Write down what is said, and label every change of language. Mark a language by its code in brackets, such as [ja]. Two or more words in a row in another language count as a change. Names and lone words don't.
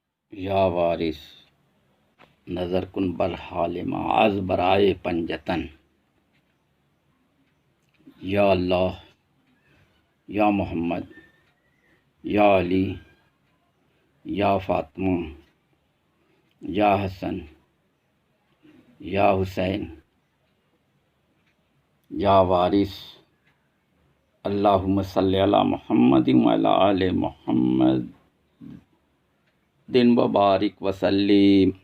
[fa] یا وارث نظر کن بر حال ما از برائے پنجتن. [ar] یا اللہ، یا محمد، یا علی، یا فاطمہ، یا حسن، یا حسین، یا وارث اللہم صلی علی محمد وعلی آل محمد دن وبارک وسلم.